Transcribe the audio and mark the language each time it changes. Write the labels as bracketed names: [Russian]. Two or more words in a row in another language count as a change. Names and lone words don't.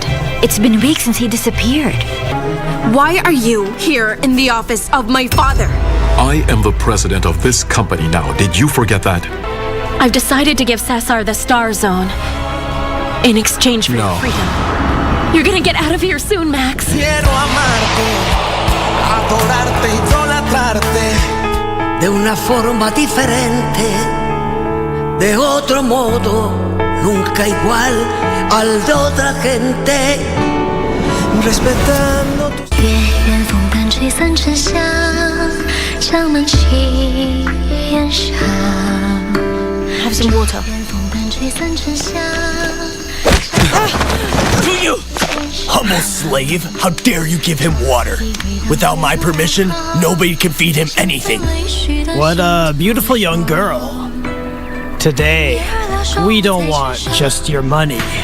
[English] It's been weeks since he disappeared. Why are you here in the office of my father? I am the president of this company now. Did you forget that? I've decided to give Cesar the Star Zone in exchange for your freedom. You're gonna get out of here soon, Max. [Spanish] Quiero amarte, adorarte y idolatrarte. De una forma diferente, de otro modo, nunca igual al de otra gente. Respetando tus... [Chinese] 月圆风般吹散沉香，香满青烟上。 [English] Have some water. To you! Humble slave, how dare you give him water? Without my permission, nobody can feed him anything. What a beautiful young girl. Today, we don't want just your money.